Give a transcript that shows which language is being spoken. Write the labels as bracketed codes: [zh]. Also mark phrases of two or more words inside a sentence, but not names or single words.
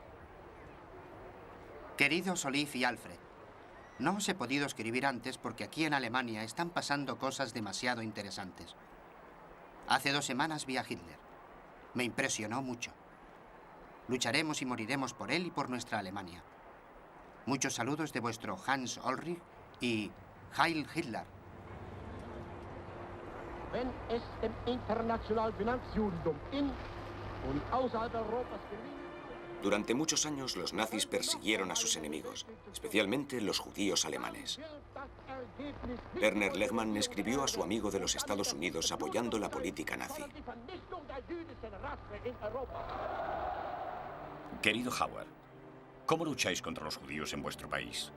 [es] Queridos Olive y Alfred, no os he podido escribir antes porque aquí en Alemania están pasando cosas demasiado interesantes. Hace 2 semanas vi a Hitler. Me impresionó mucho. Lucharemos y moriremos por él y por nuestra Alemania. Muchos saludos de vuestro Hans Ulrich y Heil Hitler. [de] Wenn es dem internationalen Finanzjudentum in und außerhalb Europas gelingt. [es] Durante muchos años los nazis persiguieron a sus enemigos, especialmente los judíos alemanes. Werner Lehmann escribió a su amigo de los Estados Unidos apoyando la política nazi. Querido Howard, ¿cómo lucháis contra los judíos en vuestro país?